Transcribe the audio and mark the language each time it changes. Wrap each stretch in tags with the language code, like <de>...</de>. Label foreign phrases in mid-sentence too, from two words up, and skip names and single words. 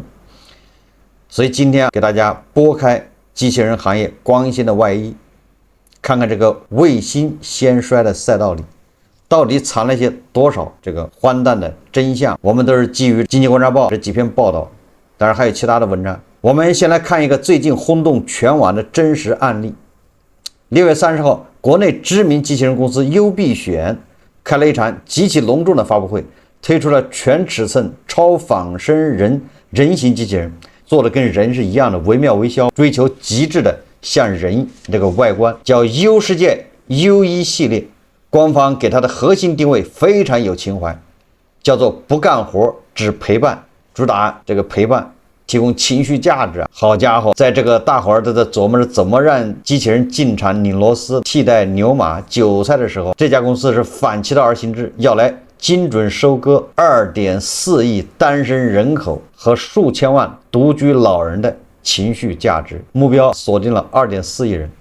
<zh>所以今天給大家拨開機器人行業光鮮的外衣，看看這個未興先衰的賽道裡到底藏了些多少這個荒誕的真相。我們都是基於經濟觀察報這幾篇報道，當然還有其他的文章。我們先來看一個最近轟動全網的真實案例。6月30號，國內知名機器人公司優必選開了一場極其隆重的發布會，推出了全尺寸超仿生人形机器人，做的跟人是一樣的惟妙惟肖，追求極致的像人这個外觀，叫優世界 U1 系列。官方給它的核心定位非常有情懷，叫做不幹活只陪伴，主打這個陪伴，提供情緒價值啊。好家伙，在這個大夥兒都在琢磨着怎麼讓機器人進場擰螺絲、替代牛馬、韭菜的時候，这家公司是反其道而行之，要來精準收割2.4億單身人口和数千萬獨居老人的情緒價值，目標鎖定了2.4億人。</zh>